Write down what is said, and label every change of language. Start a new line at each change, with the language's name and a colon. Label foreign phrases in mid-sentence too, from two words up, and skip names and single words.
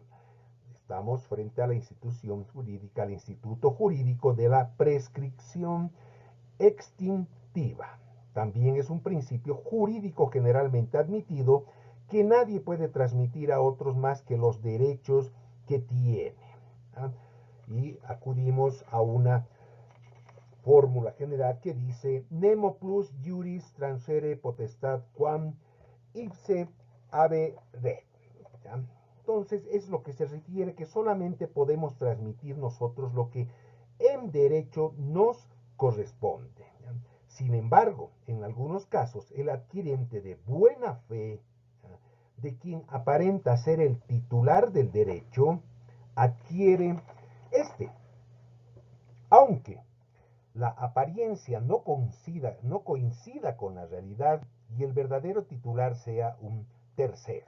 Spanish: Estamos frente a la institución jurídica, al instituto jurídico de la prescripción extintiva. También es un principio jurídico generalmente admitido que nadie puede transmitir a otros más que los derechos que tiene. ¿Ah? Y acudimos a una fórmula general que dice
Latin: nemo plus juris transfere potestat quam ipse habe ret.
Spanish: ¿Ya? Entonces es lo que se refiere que solamente podemos transmitir nosotros lo que en derecho nos corresponde. ¿Ya? Sin embargo, en algunos casos, el adquirente de buena fe, ¿ya?, de quien aparenta ser el titular del derecho, adquiere este, aunque la apariencia no coincida con la realidad y el verdadero titular sea un tercero.